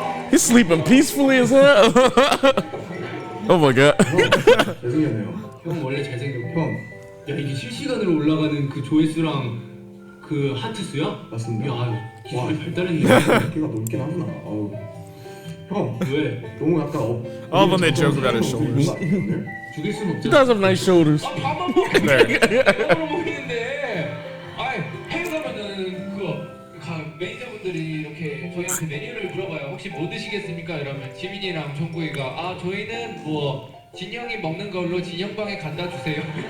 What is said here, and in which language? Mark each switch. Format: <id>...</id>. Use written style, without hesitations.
<en>He's sleeping peacefully as hell. Oh my god.</en> <ko>형 원래 잘생겼고 야 이게 실시간으로 올라가는 그 조회수랑 그 하트 수야? 맞습니다. 야 기술이 발달했네. 걔가 넓긴 하구나. 형, 왜? 너무 약간</ko> <en>I love when they joke about his shoulders.</en> <ko>죽일 순</ko> <en>He</en> <ko>없잖아.</ko> <en>does have nice shoulders.</en> <ko>밥만 먹이는데 밥으로 먹이는데 아이 해외 가면은 매니저분들이 이렇게 저희한테 메뉴를 물어봐요. 혹시 뭐 드시겠습니까? 이러면 지민이랑 정국이가 아 저희는 뭐 진영이 먹는 걸로 진영방에 갖다 주세요.</ko>